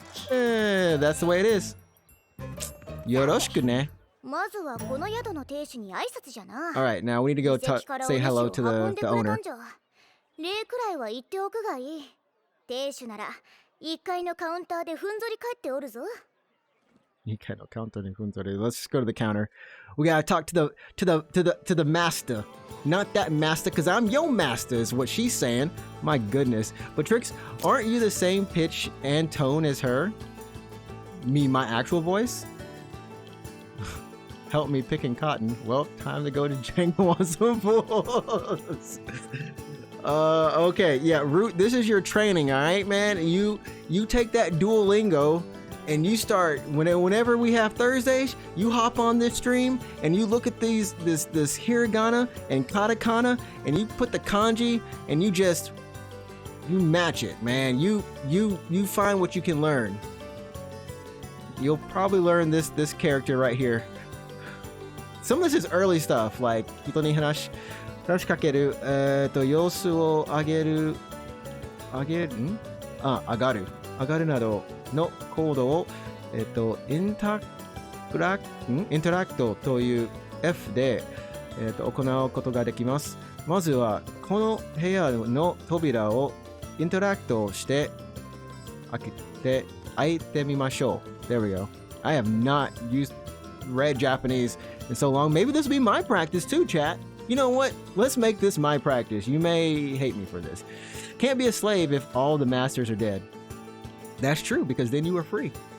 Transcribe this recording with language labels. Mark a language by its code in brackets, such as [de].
[en] That's the way it is. [ja] Yoroshiku ne. [en] All right, now we need to go say hello to the owner. [ja] 礼くらいは言っておくがいい。亭主なら1階のカウンターでふんぞり返っておるぞ。 [en] Let's just go to the counter. We gotta talk to the master. Not that master, cause I'm your master is what she's saying. My goodness. But Trix, aren't you the same pitch and tone as her? Me, my actual voice? Help me picking cotton. Well, time to go to Django on some bulls. Okay, yeah, Root, this is your training, all right, man? You take that Duolingo and you start whenever we have Thursdays, you hop on this stream and you look at this hiragana and katakana and you put the kanji and you match it, man. You find what you can learn. You'll probably learn this character right here. Some of this is early stuff, like [ja] hito ni hanashi kakeru, 様子を上げるなどのコードを、インタラクトという F で、行うことができます。まずはこの部屋の扉をインタラクトして開いてみましょう。 [en] There we go. I have not read Japanese in so long. Maybe this will be my practice too, chat. You know what? Let's make this my practice. You may hate me for this. Can't be a slave if all the masters are dead. That's true, because then you were free.